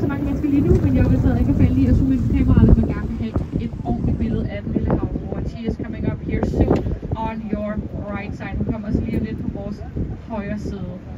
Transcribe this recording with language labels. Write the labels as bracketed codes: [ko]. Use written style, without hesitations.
[da] ganske lige nu, men jeg vil stadig ikke falde i at zoome ind på kameraet, hvis man gerne vil have et ordentligt billede af den lille havfrue. [en] And she is coming up here soon on your right side. [da] Hun kommer også lige lidt på vores højre side.